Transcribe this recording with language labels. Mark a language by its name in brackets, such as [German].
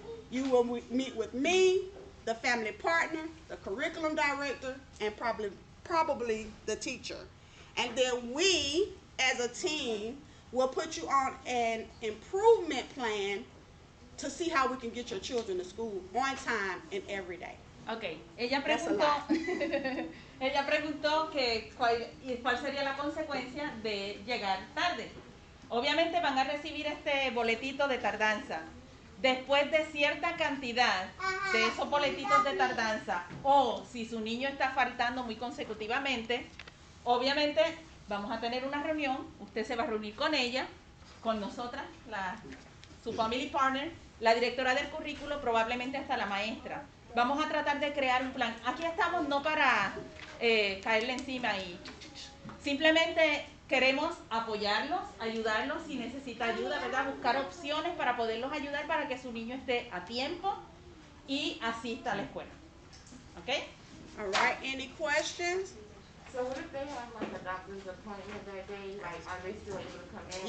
[English] You will meet with me, the family partner, the curriculum director, and probably the teacher. And then we, as a team, will put you on an improvement plan to see how we can get your children to school on time and every day. [Spanish] Ok, ella [English] That's a [Spanish] preguntó, [English] lot. [Spanish] ella preguntó que cuál sería la consecuencia de llegar tarde. Obviamente van a recibir este boletito de tardanza. Después de cierta cantidad de esos boletitos de tardanza, o si su niño está faltando muy consecutivamente, obviamente vamos a tener una reunión, usted se va a reunir con ella, con nosotras, su family partner, la directora del currículo, probablemente hasta la maestra. Vamos a tratar de crear un plan. Aquí estamos no para caerle encima y simplemente queremos apoyarlos, ayudarlos si necesita ayuda, ¿verdad? Buscar opciones para poderlos ayudar para que su niño esté a tiempo y asista a la escuela. ¿Ok? [English] All right, any questions? So what if they have like a doctor's appointment that day? Like, are they still able to come in?